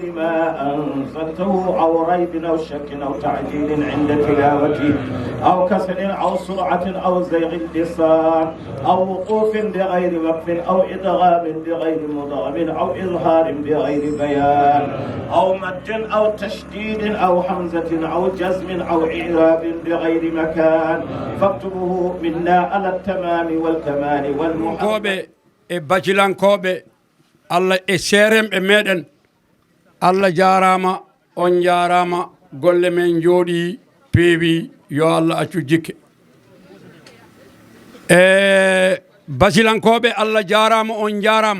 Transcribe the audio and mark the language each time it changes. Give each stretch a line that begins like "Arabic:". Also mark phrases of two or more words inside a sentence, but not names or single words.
Arabic: ما أنزلته أو ريب أو شك أو تعجيل عند تلاوته أو كسل أو سرعة أو زيغ اللسان أو وقوف بغير وقف أو إدغام بغير مدغم أو إظهار بغير بيان أو مد أو تشديد أو حمزة أو جزم أو إعراب بغير مكان فاكتبه منا على التمام والكمال والمحبة
Fula: bajilan koɓe Allah e seremɓe meɗen Allah jarama on jarama golle men jooɗi peewi yo Allah accu jikke basilankoɓe Allah jarama on jarama